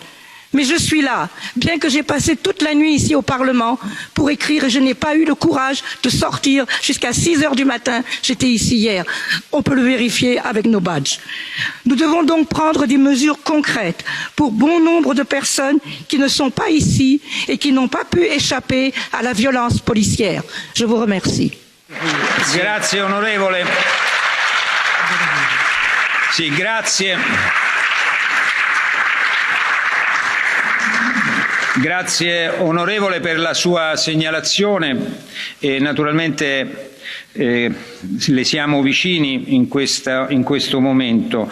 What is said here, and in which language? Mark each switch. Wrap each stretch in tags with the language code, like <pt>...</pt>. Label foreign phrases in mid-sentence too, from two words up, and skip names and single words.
<fr>Mais je suis là, bien que j'ai passé toute la nuit ici au Parlement pour écrire et je n'ai pas eu le courage de sortir jusqu'à 6 heures du matin. J'étais ici hier. On peut le vérifier avec nos badges. Nous devons donc prendre des mesures concrètes pour bon nombre de personnes qui ne sont pas ici et qui n'ont pas pu échapper à la violence policière. Je vous remercie.</fr> <it>Grazie onorevole. Sì, grazie. Grazie onorevole per la sua segnalazione e naturalmente le siamo vicini in questo momento.</it>